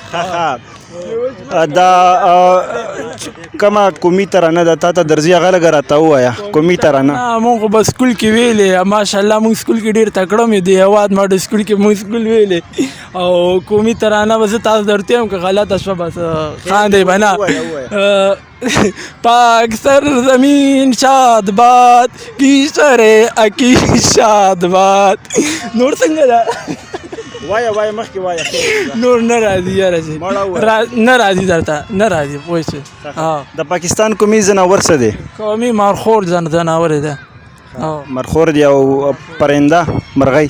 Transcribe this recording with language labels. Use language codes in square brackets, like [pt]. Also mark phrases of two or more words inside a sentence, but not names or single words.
[ps] دا کومه قومي ترانه ده تا ته درځي هغه لږه راته ووایه. قومي ترانه مونږ خو به سکول کې ویلې ماشاءالله مونږ سکول کې ډېر تکړه مې د هېواد ماډل سکول کې مونږ سکول ویلې او قومي ترانه به زه تاسو درته یم که غلطه شوه بس خاندئ به نه. [ur] پاک سرزمین شاد باد کی سره اکی شاد باد. [ps] نور څنګه ده؟ وایه مخکې وایه. نور نه راځي یاره چې نه راځي درته نه راځي پوه شوې. د پاکستان قومي ځناور څه دی؟ قومي مارخور ځناور دی. مرخور دی او پرنده مرغۍ؟